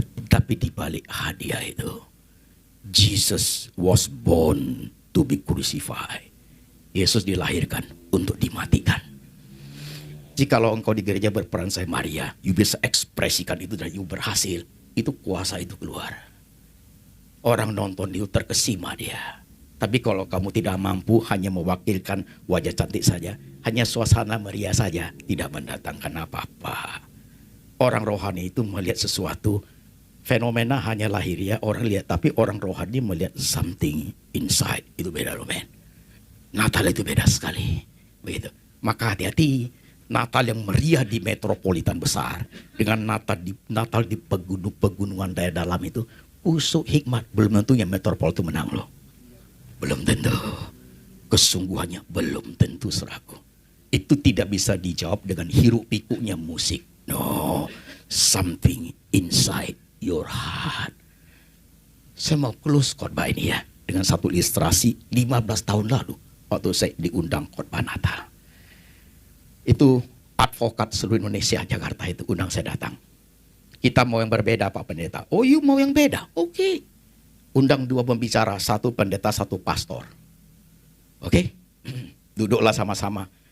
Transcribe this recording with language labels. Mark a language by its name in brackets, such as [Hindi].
[Indonesian] Tapi di balik hadiah itu, [English] Jesus was born to be crucified. [Indonesian] Yesus dilahirkan untuk dimatikan. Jikalau engkau di gereja berperan saya Maria, you bisa ekspresikan itu dan you berhasil. Itu kuasa itu keluar. Orang nonton itu terkesima dia. Tapi kalau kamu tidak mampu hanya mewakilkan wajah cantik saja, hanya suasana meriah saja, tidak mendatangkan apa-apa. Orang rohani itu melihat sesuatu, fenomena hanya lahiriah orang lihat, tapi orang rohani melihat [English] something inside. [Indonesian] Itu beda loh, men. Natal itu beda sekali. Begitu. Maka hati-hati, Natal yang meriah di metropolitan besar dengan Natal di pegunungan daerah dalam itu, usuk hikmat, belum tentu yang metropol itu menang loh. Belum tentu. Kesungguhannya belum tentu, saudaraku. Itu tidak bisa dijawab dengan hiruk pikuknya musik. [English] No, something inside your heart. [Indonesian] Saya mau close khotbah ini ya dengan satu ilustrasi 15 tahun lalu waktu saya diundang khotbah Natal. Itu advokat seluruh Indonesia, Jakarta itu undang saya datang. Kita mau yang berbeda Pak Pendeta. Oh, you mau yang beda? Oke. Undang 2 pembicara, 1 pendeta, 1 pastor. Oke. Duduklah sama-sama.